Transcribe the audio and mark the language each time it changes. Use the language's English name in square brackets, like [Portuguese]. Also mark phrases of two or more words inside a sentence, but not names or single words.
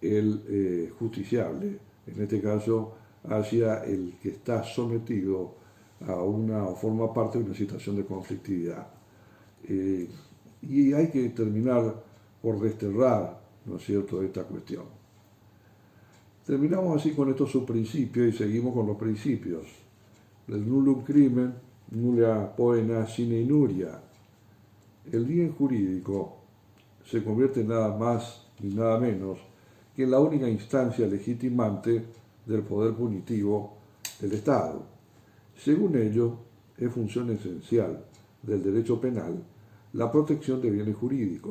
[Spanish] el justiciable, en este caso hacia el que está sometido o forma parte de una situación de conflictividad. Y hay que terminar por desterrar, ¿no es cierto?, esta cuestión. Terminamos así con estos subprincipios y seguimos con los principios. [Latin] El nullum crimen, nulla poena sine inuria. [Spanish] El bien jurídico se convierte en nada más y nada menos que en la única instancia legitimante del poder punitivo del Estado. Según ello, es función esencial del derecho penal la protección de bienes jurídicos.